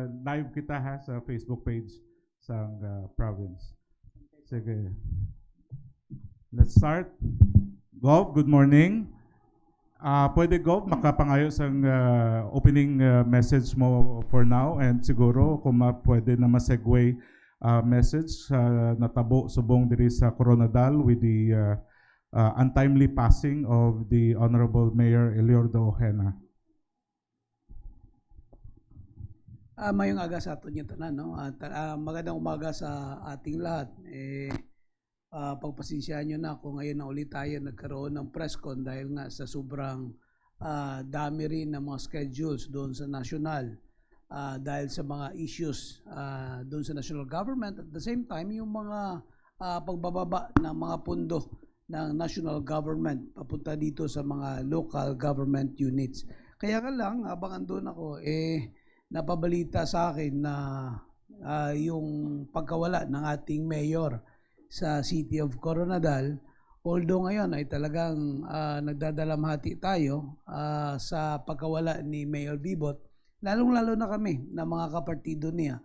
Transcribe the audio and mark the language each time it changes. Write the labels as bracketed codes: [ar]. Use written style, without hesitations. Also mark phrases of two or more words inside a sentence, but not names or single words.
[hil] live kita ha sa Facebook page sa province. Sige. [en] Let's start. Gov, good morning. [hil] Pwede Gov, makapangayo sa [en] opening message [hil] mo [en] for now and [hil] siguro kung pwede na ma-segue message natabo subong diri sa Coronadal [en] with the untimely passing of the Honorable [hil] Mayor Eliordo Ojena. Mayong aga sa aton yung tanan, no? [tl] Magandang umaga sa ating lahat. Pagpasensyahan nyo na kung ngayon na ulit tayo nagkaroon ng [en] press con [tl] dahil nga sa sobrang dami rin ng mga schedules doon sa national dahil sa mga issues doon sa national government. [en] At the same time, [tl] yung mga pagbababa ng mga pundo ng national government papunta dito sa mga local government units. Kaya ka lang, habang andun ako, napabalita sa akin na yung pagkawala ng ating mayor sa City of Coronadal, although ngayon ay talagang nagdadalamhati tayo sa pagkawala ni Mayor Bibot, lalong-lalo na kami na mga kapartido niya.